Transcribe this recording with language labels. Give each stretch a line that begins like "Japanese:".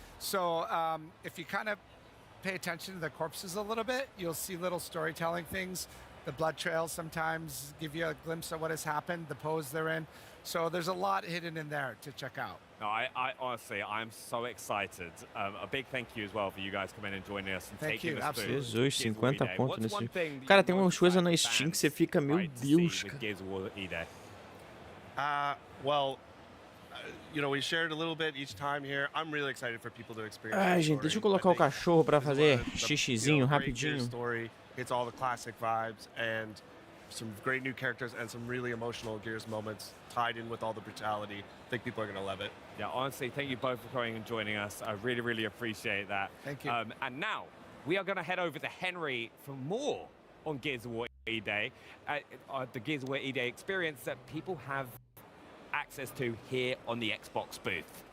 English: So if you kind of pay attention to the corpses a little bit, you'll see little storytelling things. The blood trails sometimes give you a glimpse of what has happened, the pose they're in. So there's a lot hidden in there to check out. No, I honestly, I'm so excited. A big thank you as well for you guys coming and joining us and taking us through.
Portuguese: Jesus, 50 pontos nesse jogo. Cara, tem umas coisas na Steam que você fica, meu Deus, cara.
English: Well, we shared a little bit each time here. I'm really excited for people to experience.
Portuguese: Ai, gente, deixa eu colocar o cachorro pra fazer xixizinho rapidinho.
English: Story. It's all the classic vibes and some great new characters and some really emotional Gears moments tied in with all the brutality. I think people are going to love it. Yeah, honestly, thank you both for coming and joining us. I really, really appreciate that. Thank you. And now we are going to head over to Henry for more on Gears of War E-Day, the Gears of War E-Day experience that people have access to here on the Xbox booth.